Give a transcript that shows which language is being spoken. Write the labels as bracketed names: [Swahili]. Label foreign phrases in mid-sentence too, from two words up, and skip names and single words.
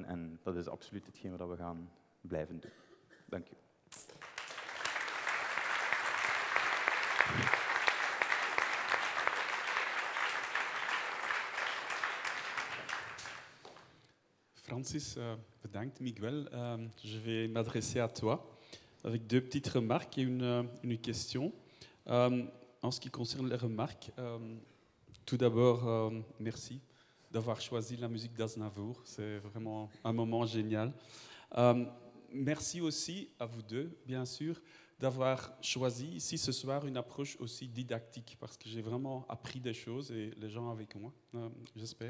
[Dutch] En dat is absoluut hetgeen wat we gaan blijven doen. Dank u. Francis, bedankt. [French] Miguel, je vais m'adresser à toi avec 2 petites remarques et une question. En ce qui concerne les remarques, tout d'abord, merci d'avoir choisi la musique d'Aznavour. C'est vraiment un moment génial. Merci aussi à vous deux, bien sûr, d'avoir choisi ici ce soir une approche aussi didactique, parce que j'ai vraiment appris des choses et les gens avec moi, j'espère.